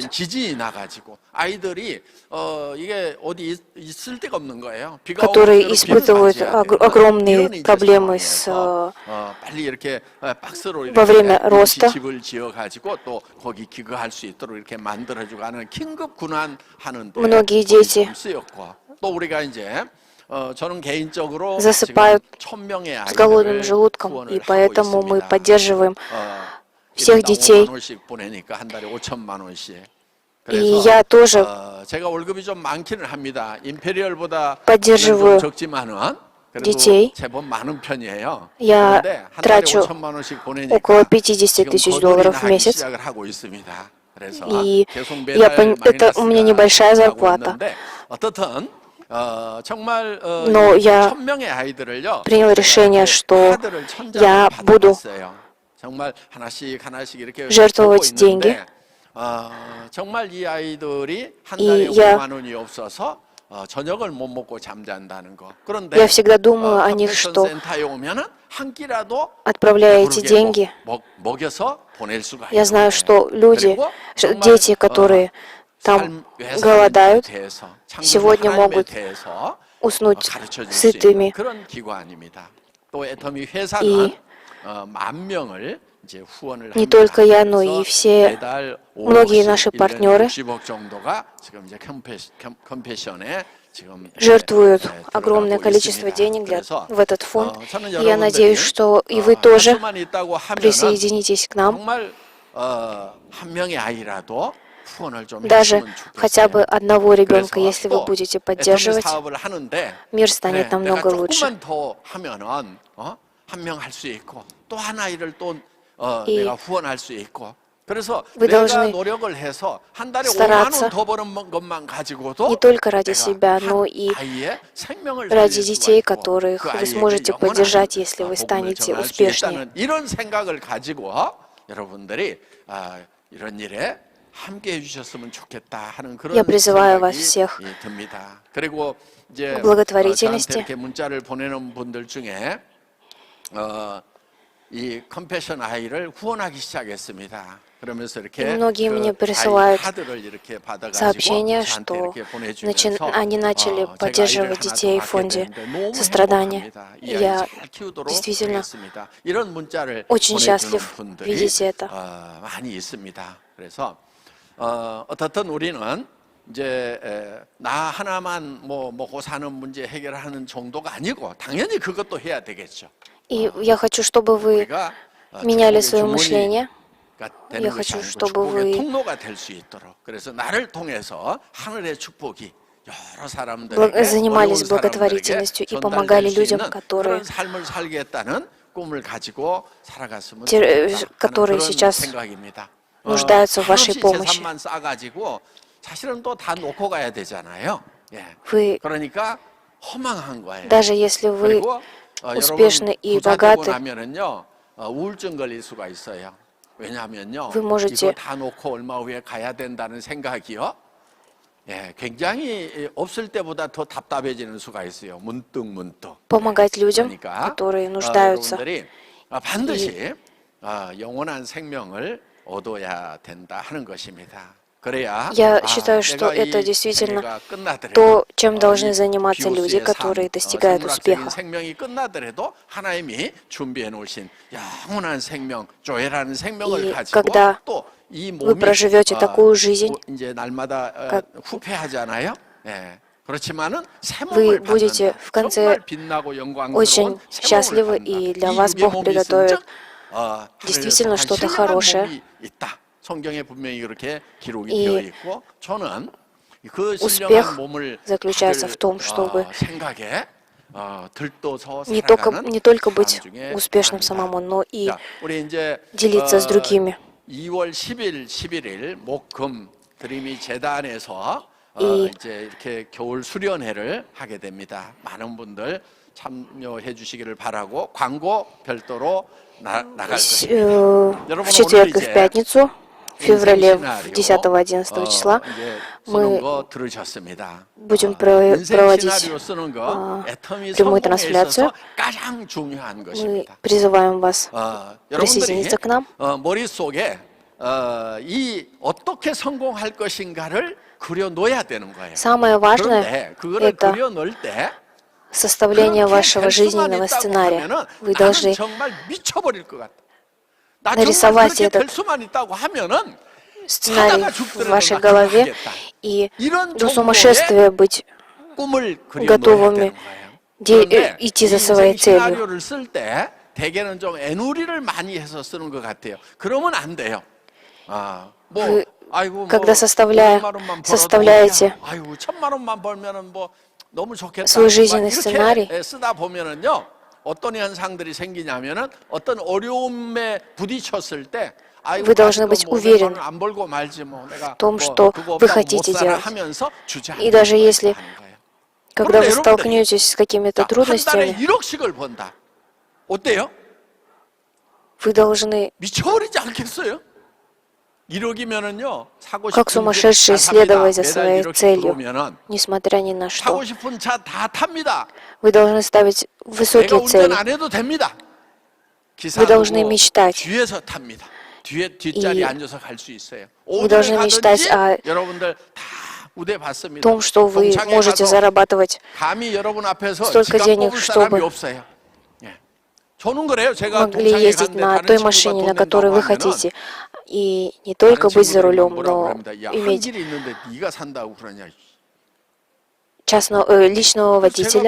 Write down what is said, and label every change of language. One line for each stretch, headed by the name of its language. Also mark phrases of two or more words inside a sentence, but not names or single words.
Korean: 지진이 나가지고 아이들이 이게 어디 있을 데가 없는 거예요. 비가
Russian: которые
Korean: 오면
Russian: испытывают
Korean: 비를 맞아야 돼요.
Russian: огромные
Korean: 이런 이제
Russian: проблемы
Korean: 상황에서,
Russian: с
Korean: 빨리 이렇게 박스로
Russian: во время
Korean: 이렇게
Russian: роста.
Korean: 집을 지어 가지고 또 거기 기거할 수 있도록 이렇게 만들어주고 하는 긴급 군환 하는데
Russian: Многие дети
Korean: 쓰였고 또 우리가 이제 저는 개인적으로
Russian: засыпают
Korean: 지금 1,000명의
Russian: с голодным
Korean: 아이들을
Russian: желудком,
Korean: 후원을
Russian: и
Korean: 하고
Russian: поэтому мы
Korean: 있습니다.
Russian: поддерживаем всех детей.
Korean: 5만 원씩 보내니까 한 달에 5천만 원씩.
Russian: И я тоже
Korean: 제가 월급이 좀 많기는 합니다. 임페리얼보다
Russian: поддерживаю
Korean: 좀 적지만은 그래도
Russian: детей.
Korean: 제법 많은 편이에요.
Russian: Я
Korean: 그런데 한 달에
Russian: трачу
Korean: 5천만 원씩 보내니까
Russian: около 50
Korean: 지금
Russian: тысяч
Korean: 거덜이
Russian: долларов в
Korean: 나기
Russian: месяц.
Korean: 시작을 하고 있습니다. 그래서
Russian: И
Korean: 계속
Russian: я
Korean: 매달
Russian: это у меня небольшая
Korean: 마이너스가
Russian: зарплата.
Korean: 나고 있는데 어떻든 정말
Russian: Но я
Korean: 1,000명의 아이들을요.
Russian: принял решение, что
Korean: 카드를 1,000장을
Russian: я буду
Korean: 받아봤어요. 정말 하나씩 이렇게
Russian: жертвовать
Korean: 보고 있는데,
Russian: деньги.
Korean: 정말 이 아이들이 한
Russian: И
Korean: 달에
Russian: я
Korean: 5만 원이 없어서 저녁을 못 먹고 잠잔다는 거. 그런데
Russian: Я всегда думаю о них,
Korean: 컴패션
Russian: что,
Korean: 센터에 오면은 한 끼라도
Russian: отправляя эти
Korean: 배부르게
Russian: деньги,
Korean: 먹여서 보낼 수가
Russian: я
Korean: 있는
Russian: знаю,
Korean: 거예요.
Russian: что люди,
Korean: 그리고 정말,
Russian: дети, которые там
Korean: 삶,
Russian: голодают,
Korean: 대해서, 창조주
Russian: сегодня
Korean: 하나님에
Russian: могут
Korean: 대해서
Russian: уснуть
Korean: 가르쳐 줄 수
Russian: сытыми.
Korean: 있는 그런 기관입니다. 또 애터미 회사는
Russian: И
Korean: 10,000명을 이제 후원을
Russian: не
Korean: 합니다.
Russian: только я, но и
Korean: 그래서
Russian: все,
Korean: 매달
Russian: многие
Korean: 5억씩,
Russian: наши
Korean: 1년에
Russian: партнеры
Korean: 60억 정도가 지금 이제 컴패션에 지금
Russian: жертвуют
Korean: 들어가고
Russian: огромное количество
Korean: 있습니다.
Russian: денег
Korean: 그래서
Russian: в этот фонд.
Korean: 저는
Russian: И я надеюсь, что и вы
Korean: 할
Russian: тоже
Korean: 수만 있다고 하면은
Russian: присоединитесь к нам.
Korean: 정말 한 명의 아이라도 후원을 좀
Russian: Даже
Korean: 했으면
Russian: хотя бы
Korean: 좋겠어요.
Russian: одного ребенка,
Korean: 그래서
Russian: если вы
Korean: 또
Russian: будете
Korean: 애터미
Russian: поддерживать,
Korean: 사업을 하는데
Russian: мир станет
Korean: 그래, 내가
Russian: намного лучше.
Korean: 조금만 더 하면은 한 명 할 수 있고 또 한 아이를 또 이 내가 후원할 수 있고 그래서
Russian: вы
Korean: 내가
Russian: должны
Korean: 노력을 해서 한 달에 5만
Russian: стараться
Korean: 원 더 버는 것만 가지고도
Russian: не только ради
Korean: 내가
Russian: себя, но
Korean: 한
Russian: и
Korean: 아이의 생명을
Russian: ради
Korean: 살릴 수가
Russian: детей,
Korean: 있고
Russian: которых
Korean: 그
Russian: вы
Korean: 아이에게
Russian: сможете
Korean: 영원한
Russian: поддержать, если вы
Korean: 복음을
Russian: станете
Korean: 전할 수
Russian: успешнее.
Korean: 있다는 이런 생각을 가지고 여러분들이 이런 일에 함께 해주셨으면 좋겠다 하는 그런
Russian: Я призываю вас
Korean: 생각이
Russian: всех
Korean: 듭니다. 그리고 이제
Russian: к благотворительности.
Korean: 저한테 이렇게 문자를 보내는 분들 중에 이 컴패션 아이를 후원하기 시작했습니다. 그러면서 이렇게
Russian: Многие мне
Korean: 아이
Russian: присылают
Korean: 카드를 이렇게 받아가지고
Russian: сообщения,
Korean: 저한테
Russian: что
Korean: 이렇게 보내주면서
Russian: они начали
Korean: 제가
Russian: поддерживать
Korean: 아이를 하나
Russian: детей
Korean: 더
Russian: в фонде
Korean: 갖게 되는데 너무
Russian: сострадания.
Korean: 행복합니다. 이 아이
Russian: Я
Korean: 잘 키우도록
Russian: действительно
Korean: 하겠습니다. 이런 문자를
Russian: очень
Korean: 보내주는
Russian: счастлив
Korean: 분들이
Russian: видеть это.
Korean: 많이 있습니다. 그래서 어떻든 우리는 이제 나 하나만 뭐 먹고 사는 문제 해결하는 정도가 아니고 당연히 그것도 해야 되겠죠.
Russian: И я хочу, чтобы вы
Korean: 우리가
Russian: меняли
Korean: 축복의
Russian: свое мышление.
Korean: 주머니가 되는
Russian: Я
Korean: 것이
Russian: хочу,
Korean: 아니고
Russian: чтобы
Korean: 축복의
Russian: вы
Korean: 통로가 될 수 있도록 그래서 나를 통해서 하늘의 축복이 여러 사람들에게
Russian: занимались
Korean: 어려운
Russian: благотворительностью и
Korean: 사람들에게
Russian: помогали
Korean: 전달될 수
Russian: людям,
Korean: 있는
Russian: которые
Korean: 그런 삶을 살겠다는 꿈을 가지고 살아갔으면
Russian: которые
Korean: 좋겠다 하는 그런
Russian: сейчас
Korean: 생각입니다.
Russian: нуждаются в вашей
Korean: 한없이
Russian: помощи.
Korean: 재산만 쌓아가지고 사실은 또 다 놓고 가야 되잖아요. 예.
Russian: Вы,
Korean: 그러니까 허망한 거예요.
Russian: даже если вы
Korean: 그리고
Russian: успешны
Korean: 여러분
Russian: и
Korean: 부자 되고
Russian: богаты,
Korean: 나면은요 우울증 걸릴 수가 있어요. 왜냐하면요
Russian: Вы можете-
Korean: 이거 다 놓고 얼마 후에 가야 된다는 생각이요. 예, 굉장히 없을 때보다 더 답답해지는 수가 있어요. 문득
Russian: помогать людям,
Korean: 그러니까
Russian: которые нуждаются.
Korean: 여러분들이 반드시 영원한 생명을 얻어야 된다 하는 것입니다. 그래야
Russian: Я считаю, что
Korean: 내가
Russian: это
Korean: 이
Russian: действительно
Korean: 생애가 끝나더라도,
Russian: то, чем должны
Korean: 이
Russian: заниматься люди,
Korean: 비오스의
Russian: которые
Korean: 삶,
Russian: достигают
Korean: 생물학적인
Russian: успеха.
Korean: 생명이 끝나더라도 하나님이 준비해 놓으신 영원한 생명, 조회라는 생명을
Russian: И
Korean: 가지고
Russian: когда
Korean: 또 이
Russian: вы
Korean: 몸이
Russian: проживете такую жизнь,
Korean: 이제 날마다
Russian: как-
Korean: 후패하잖아요. 예. 그렇지만은 새
Russian: Вы
Korean: 몸을
Russian: будете
Korean: 갖는다.
Russian: в конце
Korean: 정말 빛나고 영광스러운
Russian: очень
Korean: 새
Russian: счастливы,
Korean: 몸을
Russian: и
Korean: 갖는다.
Russian: для
Korean: 이
Russian: вас
Korean: 육의
Russian: Бог
Korean: 몸이
Russian: приготовит
Korean: 있은즉,
Russian: действительно
Korean: 하늘에서
Russian: что-то
Korean: 신령한
Russian: хорошее.
Korean: 몸이 있다. 성경에 분명히 그렇게 기록이
Russian: И
Korean: 되어 있고 저는 그
Russian: успех
Korean: 신령한 몸을
Russian: заключается
Korean: 다들,
Russian: в том, чтобы
Korean: 생각에 들떠서 살아가는
Russian: не только быть
Korean: 사람 중에
Russian: успешным
Korean: 하나입니다.
Russian: самому, но и
Korean: 자, 우리 이제
Russian: делиться с другими.
Korean: 2월 10일, 11일 목금 드림이 재단에서 이- 이제 이렇게 겨울 수련회를 하게 됩니다. 많은 분들 참여해 주시기를 바라고 광고 별도로 나갈 것입니다.
Russian: В
Korean: 여러분,
Russian: четверг и
Korean: 오늘
Russian: в
Korean: 이제
Russian: пятницу, в феврале
Korean: 인생
Russian: 10-11 числа,
Korean: 이제 쓰는
Russian: мы
Korean: 거 들으셨습니다.
Russian: будем
Korean: 인생
Russian: проводить
Korean: 시나리오 쓰는 거 애터미
Russian: прямую
Korean: 성공에
Russian: трансляцию.
Korean: 있어서 가장 중요한
Russian: Мы
Korean: 것입니다.
Russian: призываем вас
Korean: 여러분들이
Russian: присоединиться к нам.
Korean: 머릿속에 이 어떻게 성공할 것인가를 그려 놓아야 되는 거예요.
Russian: Самое важное
Korean: 그런데 그거를
Russian: это
Korean: 그려 놓을 때
Russian: составление
Korean: 그렇게
Russian: вашего
Korean: 될 수만
Russian: жизненного
Korean: 있다고
Russian: сценария.
Korean: 하면은
Russian: Вы
Korean: 나는
Russian: должны
Korean: 정말 미쳐버릴 것 같다. 나 정말
Russian: нарисовать
Korean: 그렇게 될
Russian: этот
Korean: 수만 있다고 하면은
Russian: сценарий
Korean: 하다가
Russian: в
Korean: 죽더라도
Russian: вашей
Korean: 나 그거
Russian: голове
Korean: 하겠다.
Russian: и
Korean: 이런
Russian: до
Korean: 정도의
Russian: сумасшествия быть
Korean: 꿈을 그려 놓아야
Russian: готовыми
Korean: 되는 거예요. 그런데
Russian: идти за
Korean: 이
Russian: своей
Korean: 인생
Russian: целью.
Korean: 시나리오를 쓸 때 대개는 좀 애누리를 많이 해서 쓰는 것 같아요. 그러면 안 돼요. 뭐
Russian: Вы,
Korean: 아이고
Russian: когда
Korean: 뭐
Russian: составляете
Korean: 아이고 1,000만 원만 벌면은 뭐 너무 좋겠다.
Russian: свой жизненный
Korean: 막
Russian: сценарий.
Korean: 이렇게 쓰다 보면은요 어떤 현상들이 생기냐면은 어떤 어려움에 부딪혔을 때 아이고
Russian: Вы должны
Korean: 가지고
Russian: быть
Korean: 뭐
Russian: уверены
Korean: 내가 안 벌고 말지 뭐 내가
Russian: том,
Korean: 뭐
Russian: что
Korean: 그거
Russian: вы
Korean: 없다고
Russian: хотите
Korean: 못 살아
Russian: делать.
Korean: 하면서 주저앉는
Russian: И даже
Korean: 거예요,
Russian: если
Korean: 하는 거예요.
Russian: когда вы
Korean: 여러분들이
Russian: столкнетесь с какими-то
Korean: 한 달에
Russian: трудностями,
Korean: 1억씩을 번다. 어때요?
Russian: вы должны
Korean: 미쳐버리지 않겠어요? 1억이면은요 사고
Russian: Как
Korean: 싶은
Russian: сумасшедшие
Korean: 차 탑니다.
Russian: следовать за
Korean: 매달
Russian: своей
Korean: 1억씩
Russian: целью,
Korean: 들어오면은
Russian: несмотря ни на
Korean: 사고
Russian: что.
Korean: 싶은 차 다 탑니다.
Russian: Вы должны ставить
Korean: 내가
Russian: высокие
Korean: 운전
Russian: цели.
Korean: 안 해도 됩니다.
Russian: Вы должны
Korean: 기사하고
Russian: мечтать.
Korean: 뒤에서 탑니다. 뒷자리에 이 앉아서 갈 수 있어요.
Russian: Вы
Korean: 어디에
Russian: должны мечтать
Korean: 가든지
Russian: о
Korean: 여러분들 다 우대 받습니다.
Russian: том, что вы
Korean: 공장에
Russian: можете
Korean: 가서
Russian: зарабатывать
Korean: 감히 여러분 앞에서
Russian: столько
Korean: 지갑
Russian: денег,
Korean: 뽑을 사람이
Russian: чтобы
Korean: 없어요. 예. 저는 그래요. 제가
Russian: могли
Korean: 동창회
Russian: ездить
Korean: 갔는데
Russian: на
Korean: 다른
Russian: той
Korean: 친구가
Russian: машине,
Korean: 돈
Russian: на которой
Korean: 낸다고
Russian: вы
Korean: 하면은
Russian: хотите. И не только
Korean: 다른
Russian: быть за
Korean: 친구들이 막
Russian: рулем,
Korean: 뭐라고
Russian: но
Korean: 그럽니다. 야, 한
Russian: иметь
Korean: 길이 있는데 네가 산다고 그러냐.
Russian: личного водителя.